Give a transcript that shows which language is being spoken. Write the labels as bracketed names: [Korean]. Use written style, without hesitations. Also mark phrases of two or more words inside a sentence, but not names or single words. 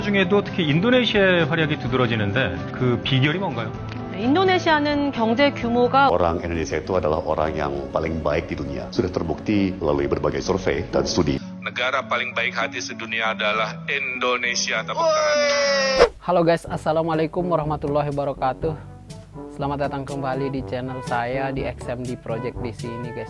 [Korean] 중에도 특히 인도네시아의 활약이 두드러지는데 그 비결이 뭔가요? 인도네시아는 경제 규모가 [Indonesian] Orang Indonesia itu adalah orang yang paling baik di dunia. Sudah terbukti melalui berbagai survei dan studi. Negara paling baik hati sedunia adalah Indonesia. Tepuk tangan. Halo guys, [Arabic] السلام عليكم ورحمة الله وبركاته. [Indonesian] Selamat datang kembali di channel saya di XMD Project di sini guys.